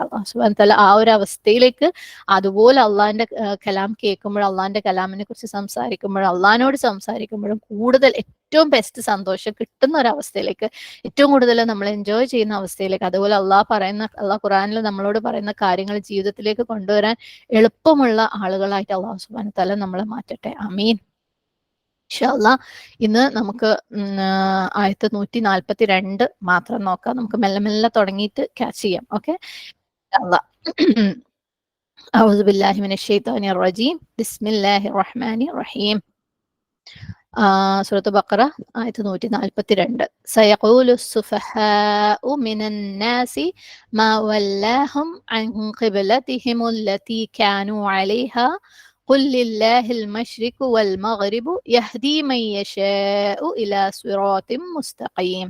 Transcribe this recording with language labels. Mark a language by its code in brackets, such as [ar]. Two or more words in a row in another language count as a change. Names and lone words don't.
[ml] അള്ളാഹു [ar] سبحانه وتعالى [ml] ആ ഒരു അവസ്ഥയിലേക്ക്, അതുപോലെ അള്ളാഹിന്റെ കലാം കേൾക്കുമ്പോഴും, അള്ളാഹിന്റെ കലാമിനെ കുറിച്ച് സംസാരിക്കുമ്പോഴും, അള്ളാഹിനോട് സംസാരിക്കുമ്പോഴും കൂടുതൽ ഏറ്റവും ബെസ്റ്റ് സന്തോഷം കിട്ടുന്ന ഒരു അവസ്ഥയിലേക്ക്, ഏറ്റവും കൂടുതൽ നമ്മൾ എൻജോയ് ചെയ്യുന്ന അവസ്ഥയിലേക്ക്, അതുപോലെ അള്ളാഹ് ഖുർആനിൽ നമ്മളോട് പറയുന്ന കാര്യങ്ങൾ ജീവിതത്തിലേക്ക് കൊണ്ടുവരാൻ എളുപ്പമുള്ള ആളുകളായിട്ട് അള്ളാഹു [ar] سبحانه وتعالى [ml] നമ്മളെ മാറ്റട്ടെ. ആമീൻ. [ar] إن شاء الله [ml] ഇന്ന് നമുക്ക് ആയത്ത് 142 മാത്രം നോക്കാം. നമുക്ക് മെല്ലെ മെല്ലെ തുടങ്ങിയിട്ട് ക്യാച്ച് ചെയ്യാം. ഓക്കെ, [ar] أعوذ بالله من الشيطان الرجيم بسم الله الرحمن الرحيم. [ml] സൂറത്ത് ബഖറ ആയത്ത് 142. [ar] سيقول السفهاء من الناس ما ولاهم عن قبلتهم التي كانوا عليها قل لله المشرق والمغرب يهدي من يشاء إلى صراط مستقيم.